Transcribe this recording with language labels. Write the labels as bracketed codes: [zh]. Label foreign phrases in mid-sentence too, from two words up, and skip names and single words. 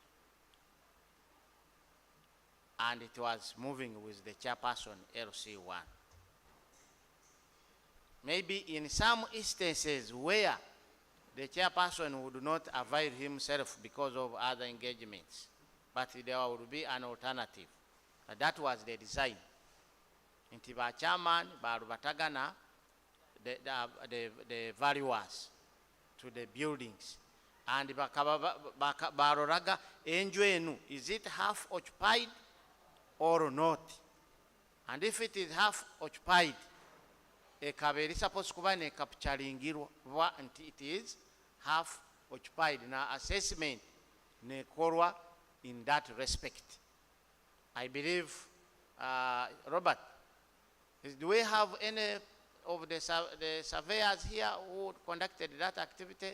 [en] And it was moving with the chairperson, LC1. Maybe in some instances where the chairperson would not avail himself because of other engagements, but there would be an alternative. That was the design. [nyn] Inti ba chairman batagana [en] the valuers to the buildings, and [nyn] baroraga enjwenu, [en] is it half occupied or not? And if it is half occupied, [nyn] ekaberi supposed kuba ne capturingirwa [en] until it is half occupied. [nyn] Na assessment ne korwa [en] in that respect. I believe, Robert, do we have any of the surveyors here who conducted that activity?